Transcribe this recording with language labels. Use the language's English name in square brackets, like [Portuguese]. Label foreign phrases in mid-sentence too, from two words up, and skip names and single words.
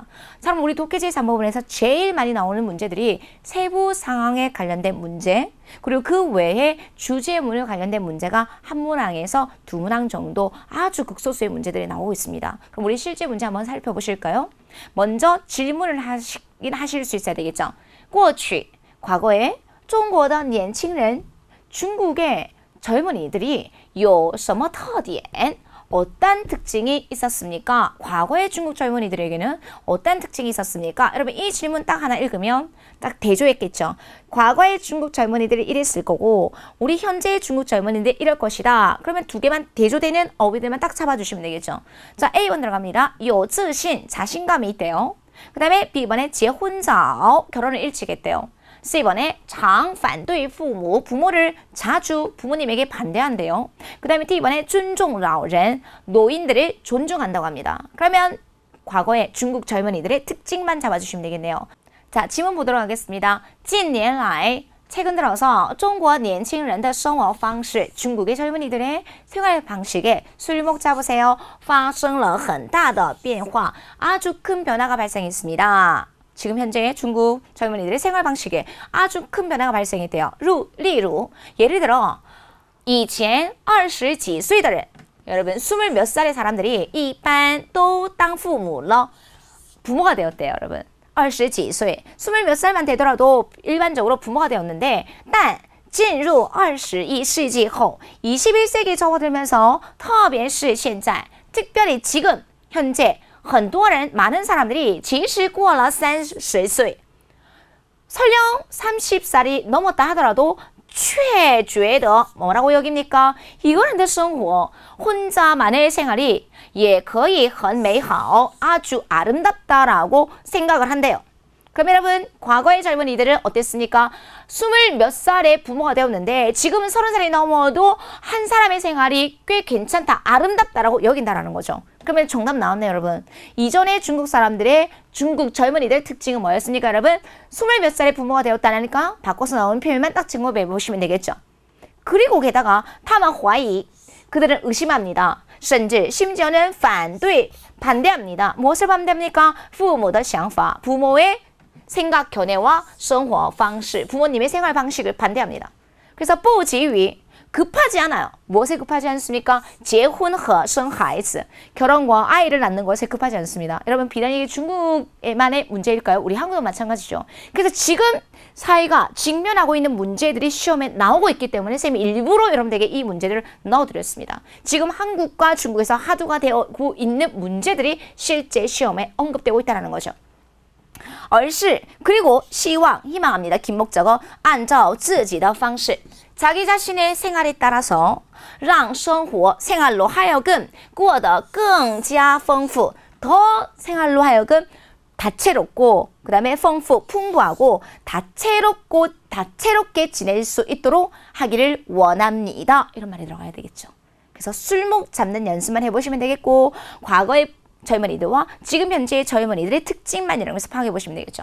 [Korean] 자, 그럼 우리 독해지 3부분에서 제일 많이 나오는 문제들이 세부 상황에 관련된 문제, 그리고 그 외에 주제문에 관련된 문제가 한 문항에서 두 문항 정도 아주 극소수의 문제들이 나오고 있습니다. 그럼 우리 실제 문제 한번 살펴보실까요? 먼저 질문을 하실 수 있어야 되겠죠. [Chinese] 过去, 과거에 中国的年轻人, [Korean] 중국의 젊은이들이 [Chinese] 有什么特点? [Korean] 어떤 특징이 있었습니까? 과거의 중국 젊은이들에게는 어떤 특징이 있었습니까? 여러분 이 질문 딱 하나 읽으면 딱 대조했겠죠. 과거의 중국 젊은이들이 이랬을 거고 우리 현재의 중국 젊은이들이 이럴 것이다. 그러면 두 개만 대조되는 어휘들만 딱 잡아주시면 되겠죠. 자, A번 들어갑니다. [Chinese] 有自信, [Korean] 자신감이 있대요. 그 다음에 B번에 [Chinese] 结婚早, [Korean] 결혼을 일찍 했대요. [Chinese] C번에 常反对父母, [Korean] 부모를 자주 부모님에게 반대한대요. 그 다음에 D번에 [Chinese] 尊重老人, [Korean] 노인들을 존중한다고 합니다. 그러면 과거의 중국 젊은이들의 특징만 잡아주시면 되겠네요. 자, 지문 보도록 하겠습니다. [Chinese] 近年来, [Korean] 최근 들어서 [Chinese] 中国年轻人的生活方式, [Korean] 중국의 젊은이들의 생활 방식에 술목 잡으세요. [Chinese] 发生了很大的变化, [Korean] 아주 큰 변화가 발생했습니다. 지금 현재 중국 젊은이들의 생활 방식에 아주 큰 변화가 발생했대요. [Chinese] 例如, [Korean] 예를 들어 [Chinese] 以前20几岁的人, [Korean] 여러분 20 몇 살의 사람들이 [Chinese] 一般都当父母了, [Korean] 부모가 되었대요. 여러분 [Chinese] 20 几岁, [Korean] 20 몇 살만 되더라도 일반적으로 부모가 되었는데 [Chinese] 但进入21世纪后, [Korean] 21세기에 접어들면서 [Chinese] 特别是现在, [Korean] 특별히 지금 현재 [Chinese] 很多人, [Korean] 많은 사람들이 [Chinese] 其实过了30岁, [Korean] 설령 30살이 넘었다 하더라도 [Chinese] 却觉得 [Korean] 뭐라고 여깁니까? [Chinese] 一个人的生活, [Korean] 혼자만의 생활이 [Chinese] 也可以很美好, [Korean] 아주 아름답다라고 생각을 한대요. 그럼 여러분 과거의 젊은이들은 어땠습니까? 20 몇 살에 부모가 되었는데 지금은 30살이 넘어도 한 사람의 생활이 꽤 괜찮다, 아름답다라고 여긴다라는 거죠. 그러면 정답 나왔네요, 여러분. 이전에 중국 사람들의 중국 젊은이들 특징은 뭐였습니까, 여러분? 20 몇 살에 부모가 되었다니까 바꿔서 나온 표현만 딱 증거해 보시면 되겠죠. 그리고 게다가 [Chinese] 他们怀疑, [Korean] 그들은 의심합니다. [Chinese] 甚至 심지어는 反对, [Korean] 반대합니다. 무엇을 반대합니까? [Chinese] 父母的想法, [Korean] 부모의 생각, 견해와 [Chinese] 生活方式, [Korean] 부모님의 생활 방식을 반대합니다. [Chinese] 그래서 不急于, [Korean] 급하지 않아요. 무엇에 급하지 않습니까? [Chinese] 结婚和生孩子, [Korean] 결혼과 아이를 낳는 것에 급하지 않습니다. 여러분 비단 이게 중국에만의 문제일까요? 우리 한국도 마찬가지죠. 그래서 지금 사회가 직면하고 있는 문제들이 시험에 나오고 있기 때문에 쌤이 일부러 여러분들에게 이 문제들을 넣어드렸습니다. 지금 한국과 중국에서 화두가 되고 있는 문제들이 실제 시험에 언급되고 있다는 거죠. [Chinese] 而是, 그리고 希望, [Korean] 희망합니다. 긴 목적어, [Chinese] 按照自己的方式, [Korean] 자기 자신의 생활에 따라서 [Chinese] 让生活, 생활로 하여금 过得更加丰富, [Korean] 더 생활로 하여금 다채롭고, 그 다음에 [Chinese] 丰富, [Korean] 풍부하고 다채롭게 지낼 수 있도록 하기를 원합니다. 이런 말이 들어가야 되겠죠. 그래서 술목 잡는 연습만 해보시면 되겠고, 과거의 젊은이들과 지금 현재의 젊은이들의 특징만 이러면서 파악해 보시면 되겠죠.